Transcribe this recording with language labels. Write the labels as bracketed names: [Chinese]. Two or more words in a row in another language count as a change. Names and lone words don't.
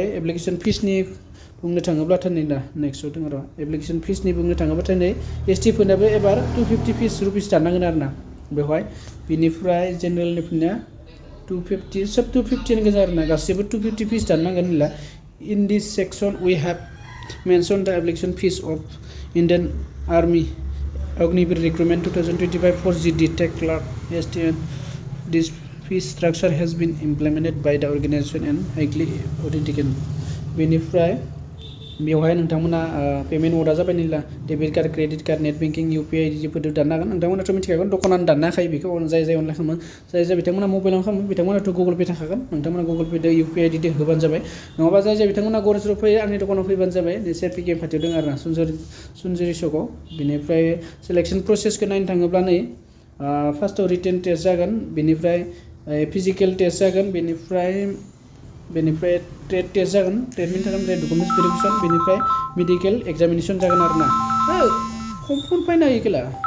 [Bodo] एप्लिकेसन फिसनि बुंनो थाङोब्लाथाय नै दा नेक्स्टआव दङ र' एप्लिकेसन फिसनि बुंनो थाङोब्लाथाय नै ST फोरनाबो एबार 250 रुपिस दाननांगोन आरोना बेवहाय बिनिफ्राय जेनेरेलनिफोरनिया 250 सब 250 गोजा आरोना गासैबो 250 फिस दाननांगोन होनला [English] in this section we have mention the application fees of Indian Army Ogniveer Recruitment 2025 for GD Tech Clerk estimate. This fee structure has been implemented by the organization and highly authenticated. [Bodo] बेनिफ्राय बेवहाय नोंथांमोना पेमेन्ट मोडा जाबाय निला [English] debit card credit card net banking [Bodo] UPI आइडिफोरजों दाननो हागोन नोंथांमोनाथ' मिथिखागोन दखानानो दाननो हाखायो बेखौ जाय जाय अनलाइन खालामो जाय बिथांमोना मबाइलावनो खालामो बिथांमोनाथ' गुगल पे थाखागोन नोंथांमोना गुगल पे दो UPI आइडि होबानो जाबाय नङाबा जाय बिथांमोना गरेजराव फैयो आंनि दखानाव फैबानो जाबाय सेपि गेम खाथियाव दङ आरोना सुनजुरि सकआव बेनिफ्राय सिलेक्सन प्रसेसखौ नायनो थाङोब्ला नै फार्स्टआव [English] written test [Bodo] जागोन बेनिफ्राय [English] physical test [Bodo] जागोन बेनिफ्राय [English] trade test [Bodo] जागोन ट्रेडनि थाखाय ओमफ्राय [English] documents verification [Bodo] बेनिफ्राय [English] medical examination [Bodo] जागोन आरोना फन फैनो हायो खेला